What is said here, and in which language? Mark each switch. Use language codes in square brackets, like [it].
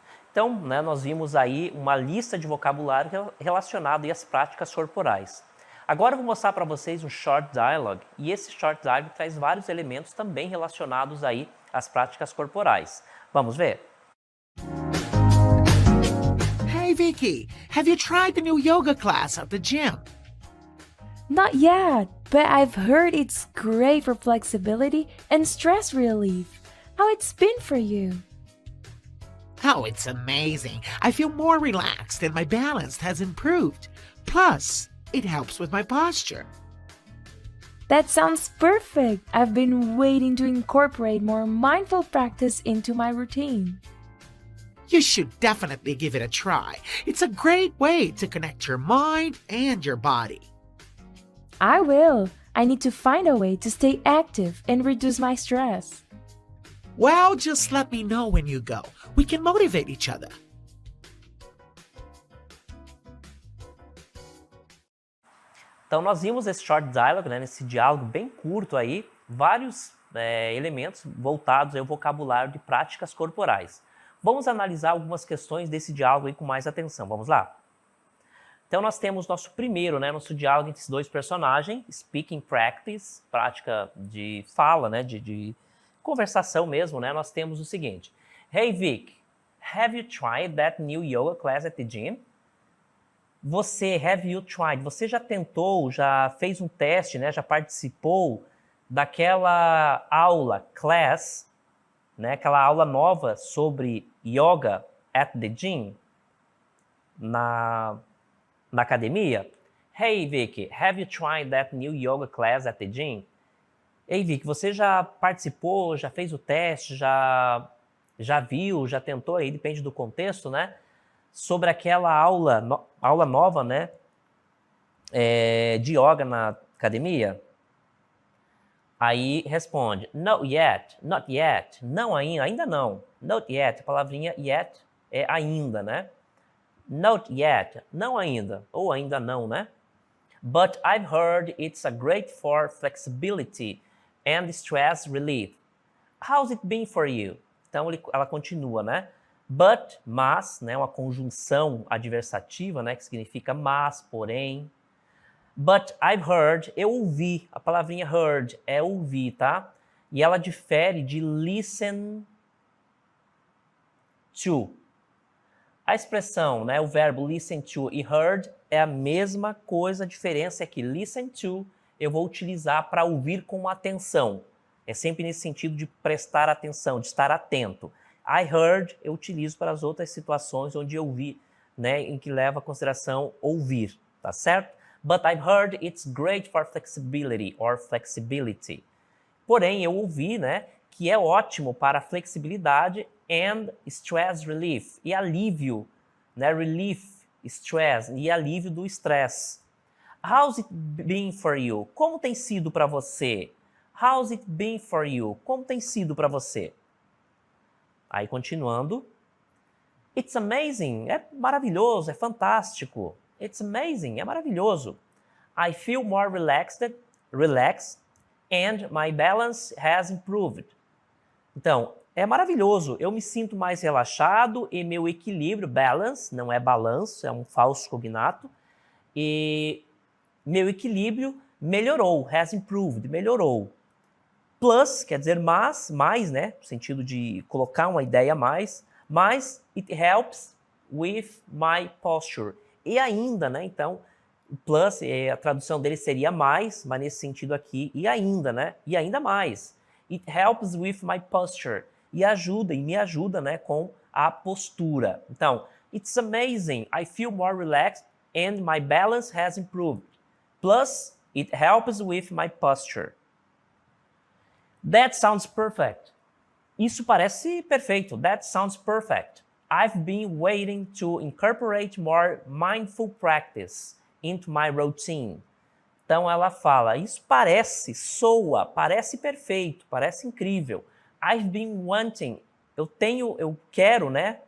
[pt] Então, né, nós vimos aí uma lista de vocabulário relacionado às práticas corporais. Agora eu vou mostrar para vocês um short dialogue, e esse short dialogue traz vários elementos também relacionados aí às práticas corporais. Vamos ver? [en] Hey Vicky, have you tried the new yoga class at the gym? Not yet, but I've heard it's great for flexibility and stress relief. How it's been for you? Oh, it's amazing. I feel more relaxed and my balance has improved. Plus, it helps with my posture. That sounds perfect. I've been waiting to incorporate more mindful practice into my routine. You should definitely give it a try. It's a great way to connect your mind and your body. I will. I need to find a way to stay active and reduce my stress. Well, just let me know when you go. We can motivate each other. [pt] Então nós vimos esse short dialogue, né, nesse diálogo bem curto aí, vários elementos voltados ao vocabulário de práticas corporais. Vamos analisar algumas questões desse diálogo aí com mais atenção. Vamos lá? Então nós temos nosso primeiro, né, nosso diálogo entre esses dois personagens, speaking practice, prática de fala, né, de conversação mesmo, né? Nós temos o seguinte: [en] Hey Vic, have you tried that new yoga class at the gym? [pt] Você já tentou, já fez um teste, né? Já participou daquela aula, class, né? Aquela aula nova sobre yoga [en] at the gym, [pt] na academia? [en] Hey Vicky, have you tried that new yoga class at the gym? [pt] Ei, Vic, você já participou, já fez o teste, já viu, já tentou, aí depende do contexto, né? Sobre aquela aula nova, né? De yoga na academia? Aí responde, [en] not yet, [pt] não ainda não. [en] Not yet, [pt] a palavrinha yet é ainda, né? Not yet, não ainda, ou ainda não, né? [en] But I've heard it's a great for flexibility and stress relief. How's it been for you? [pt] Então ela continua, né? But, mas, né? Uma conjunção adversativa, né? Que significa mas, porém. [en] But I've heard, [pt] eu ouvi. A palavrinha heard é ouvir, tá? E ela difere de listen to. A expressão, né? O verbo listen to e heard é a mesma coisa, a diferença é que listen to eu vou utilizar para ouvir com atenção. É sempre nesse sentido de prestar atenção, de estar atento. [en] I heard [pt] eu utilizo para as outras situações onde eu ouvi, né, em que leva a consideração ouvir, tá certo? [en] But I've heard it's great for flexibility or flexibility. [pt] Porém, eu ouvi, né, que é ótimo para flexibilidade [en] and stress relief, [pt] e alívio, né, relief, stress, e alívio do estresse. [en] How's it been for you? [pt] Como tem sido para você? [en] How's it been for you? [pt] Como tem sido para você? Aí continuando. [en] It's amazing. [pt] É maravilhoso, é fantástico. [en] It's amazing. [pt] É maravilhoso. [en] I feel more relaxed and my balance has improved. [pt] Então, é maravilhoso. Eu me sinto mais relaxado e meu equilíbrio, balance, não é balanço, é um falso cognato. E meu equilíbrio melhorou, [en] has improved, [pt] melhorou. Plus, quer dizer mais, né? No sentido de colocar uma ideia a mais. Mas [en] it helps with my posture. [pt] E ainda, né? Então, plus, a tradução dele seria mais, mas nesse sentido aqui, e ainda, né? E ainda mais. [en] It helps with my posture. [pt] E me ajuda, né? Com a postura. Então, [en] it's amazing. I feel more relaxed and my balance has improved. Plus, it helps with my posture. That sounds perfect. [pt] Isso parece perfeito. [en] That sounds perfect. I've been waiting to incorporate more mindful practice into my routine. [pt] Então ela fala, isso parece perfeito, parece incrível. [en] I've been wanting, [pt] eu quero, né?